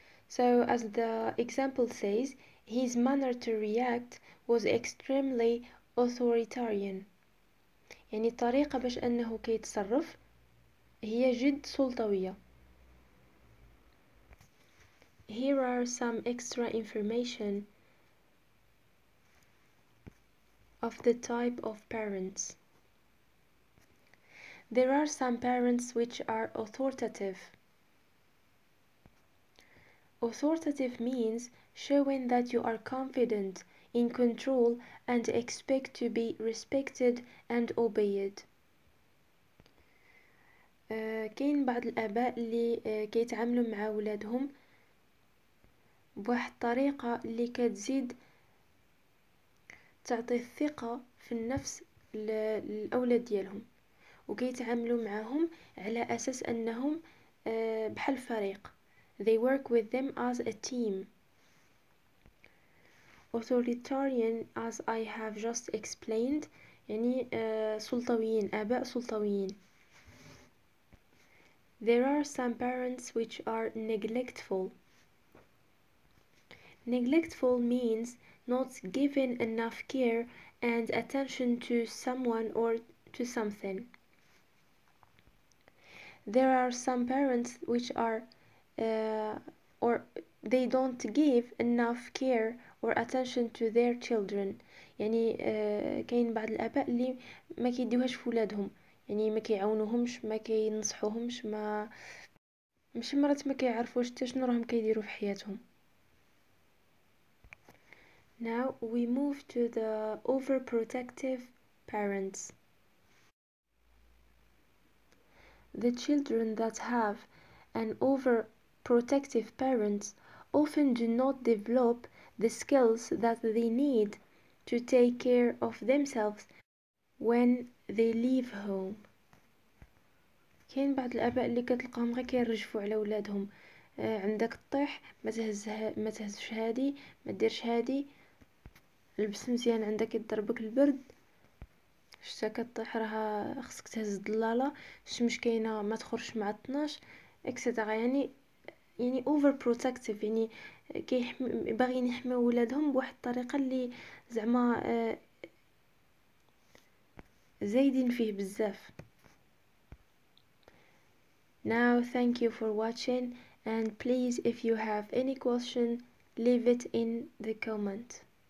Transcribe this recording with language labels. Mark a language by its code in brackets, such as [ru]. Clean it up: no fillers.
[en] So as the example says, his manner to react was extremely authoritarian. [ar] يعني الطريقة باش أنه كيتصرف هي جد سلطوية. [en] Here are some extra information of the type of parents. There are some parents which are authoritative. Authoritative means showing that you are confident, in control, and expect to be respected and obeyed. [ar] كاين بعض الآباء اللي كيتعاملوا مع ولادهم بواحد الطريقة اللي كتزيد تعطي الثقة في النفس للأولاد ديالهم، وكيتعاملوا معهم على أساس أنهم بحال فريق. [en] They work with them as a team. Authoritarian, as I have just explained, [ar] يعني سلطويين، آباء سلطويين. [en] There are some parents which are neglectful. Neglectful means not giving enough care and attention to someone or to something. There are some parents which are or they don't give enough care or attention to their children. [ar] يعني كاين بعض الآباء اللي ما كيديوهاش في ولادهم، يعني ما كيعاونوهمش، ما كينصحوهمش، مش مرات ما كيعرفوش حتى شنو راهم كيديروا في حياتهم. [en] Now we move to the overprotective parents. The children that have an overprotective parents often do not develop the skills that they need to take care of themselves when they leave home. [ar] كاين بعض الآباء اللي كتلقاهم غير كيرجفوا على ولادهم، عندك الطيح ما تهزش هادي، ما ديرش هادي، لبس مزيان عندك يضربك البرد، شتا كطيح راه خصك تهز الضلاله، الشمس كاينه ما تخرجش مع 12 اكسيتيرا. يعني [en] overprotective, [ar] يعني باغيين يحميو ولادهم بواحد الطريقه اللي زعما زايدين فيه بزاف. [en] Now thank you for watching, and please if you have any question leave it in the comment.